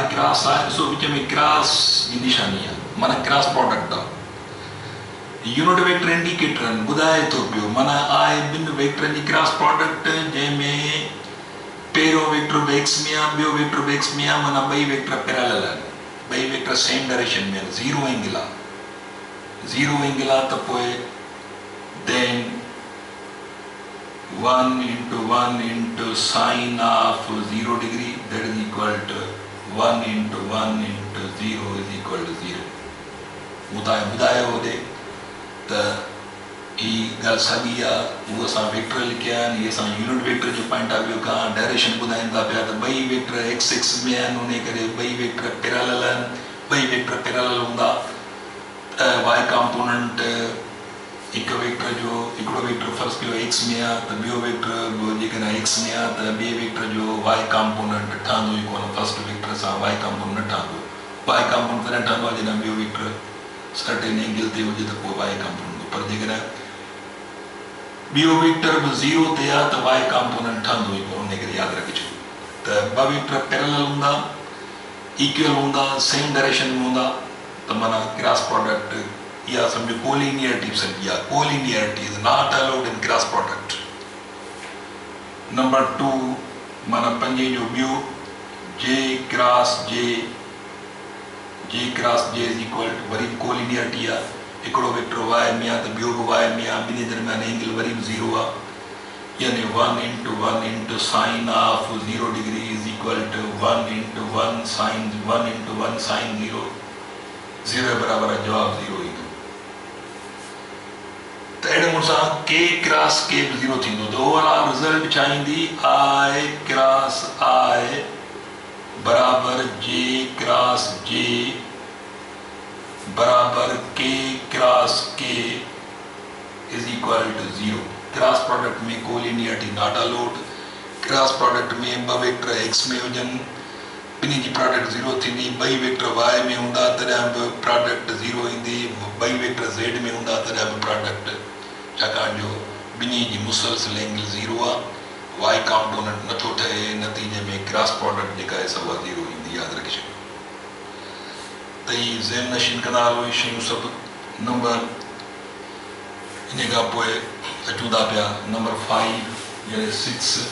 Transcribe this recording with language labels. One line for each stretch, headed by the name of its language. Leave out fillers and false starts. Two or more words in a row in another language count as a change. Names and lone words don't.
English: cross i
Sindhi: ॾिसो विच में क्रॉस जी निशानी आहे माना
English: cross product
Sindhi: आहे
English: unit vector indicator
Sindhi: ॿुधाए थो पियो माना आई ॿिनि वेक्टरनि जी
English: cross product
Sindhi: जंहिंमें पहिरियों वेक्टर बि एक्स में आहे ॿियो वेक्टर बि एक्स में आहे माना ॿई वेक्टर पैरेलल आहिनि ॿई वेक्टर
English: same direction
Sindhi: में आहिनि
English: zero angle
Sindhi: आहे त पोइ देन
English: 1 into 1 into sine of 0 degree that is equal to 1 into 1 into 0 is equal to 0
Sindhi: ॿुधायो होॾे त ही ॻाल्हि साॻी आहे उहो असां वेक्टर लिखिया आहिनि इहे असां
English: unit vector
Sindhi: जो
English: point of view
Sindhi: खां डायरेक्शन ॿुधाइनि था पिया त ॿई वेक्टर एक्स एक्स में आहिनि उन करे ॿई वेक्टर पैरेलल आहिनि ॿई वेक्टर पैरेलल हूंदा त
English: y component
Sindhi: हिकु वेक्टर जो हिकिड़ो वेक्टर फर्स्ट कयो एक्स में आहे त ॿियो वेक्टर जेकॾहिं एक्स में आहे त ॿिए वेक्टर जो
English: y component
Sindhi: ठहंदो ई कोन
English: first vector
Sindhi: सां
English: y component
Sindhi: न ठहंदो
English: y component
Sindhi: तॾहिं ठहंदो आहे जॾहिं ॿियो वेक्टर
English: certain angle
Sindhi: ते हुजे त पोइ
English: y component
Sindhi: पर जेकॾहिं ॿियो वेक्टर बि ज़ीरो ते आहे त वाई कॉम्पोनेंट ठहंदो ई कोन उन करे यादि रखिजो त ॿ वेक्टर पैरेलल हूंदा इक्वल हूंदा
English: same direction
Sindhi: में हूंदा त माना
English: cross product
Sindhi: या समझो कोलिनियरिटी समझी आहे
English: collinearity is not allowed in cross product
Sindhi: नंबर 2 माना पंजे जो ॿियो
English: j cross j is equal to
Sindhi: वरी कोलिनियरिटी आहे हिकिड़ो वेक्टर वाई में आहे त ॿियो बि वाई में आहे ॿिन्ही दरमियान एंगल वरी बि ज़ीरो आहे यानी
English: 1 into 1 into sine of 0 degree is equal to 1 into 1 sin 1 into 1 sin 0 0
Sindhi: बराबर आहे जवाब 0 ईंदो त अहिड़े नमूने सां
English: k cross k
Sindhi: बि ज़ीरो थींदो त
English: overall result
Sindhi: छा ईंदी
English: i cross i
Sindhi: बराबर
English: j cross j
Sindhi: बराबर
English: k cross k is equal to 0 cross product
Sindhi: में
English: collinearity not allowed cross product
Sindhi: में ॿ वेक्टर एक्स में हुजनि ॿिन्ही जी प्रोडक्ट 0 थींदी ॿई वेक्टर वाई में हूंदा तॾहिं बि प्रोडक्ट 0 ईंदी ॿई वेक्टर ज़ेड में हूंदा तॾहिं बि प्रोडक्ट छाकाणि जो ॿिन्ही जी मुसलसल एंगल 0 आहे
English: y component
Sindhi: नथो ठहे नतीजे में
English: cross product
Sindhi: जेका आहे सभु 0 ईंदी यादि रखी छॾियो त ही ज़हन नशीन कंदा हलो इहे शयूं सभु नंबर इन खां पोइ अचूं था पिया नंबर 5 यानी 6